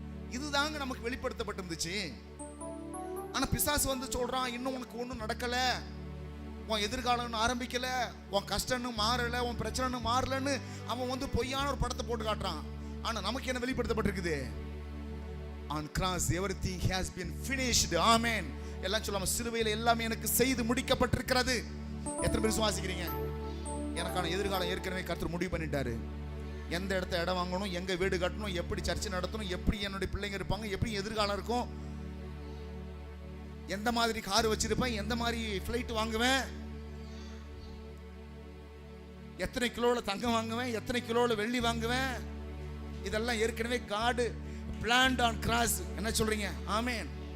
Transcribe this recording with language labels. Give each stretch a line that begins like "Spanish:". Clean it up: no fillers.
Tamil: இதுதாங்க நமக்கு வெளிப்படுத்தப்பட்டிருந்துச்சு. ஆனா பிசாசு வந்து சொல்றான், இன்னும் உனக்கு ஒன்றும் நடக்கல, உன் எதிர்காலம் ஆரம்பிக்கல, உன் கஷ்டம்னு மாறல, உன் பிரச்சனை மாறலன்னு அவன் வந்து பொய்யான ஒரு படத்தை போட்டு காட்டுறான். ஆனா நமக்கு என்ன வெளிப்படுத்தப்பட்டிருக்குது?
English: On cross everything has been finished. Amen.
Tamil: எல்லாம் சொல்லாம, சிலுவையில் எல்லாமே எனக்கு செய்து முடிக்கப்பட்டிருக்கிறது. எத்தனை பேர் விசுவாசிக்கிறீங்க? எனக்கான எதிர்காலம் ஏற்கனவே கர்த்தர் முடிவு பண்ணிட்டாரு. எந்த இடத்த இடம் வாங்கணும், எங்க வீடு கட்டணும், எப்படி சர்ச்சை நடத்தணும், எப்படி என்னுடைய பிள்ளைங்க இருப்பாங்க, எப்படி எதிர்காலம் இருக்கும், எந்த மாதிரி கார் வச்சிருப்பேன், எந்த மாதிரி ஃபிளைட் வாங்குவேன், எத்தனை கிலோல தங்கம் வாங்குவேன், எத்தனை கிலோல வெள்ளி வாங்குவேன், இதெல்லாம் ஏற்கனவே காடு
English: planned on cross.
Tamil: என்ன சொல்றீங்க? ஆமென்.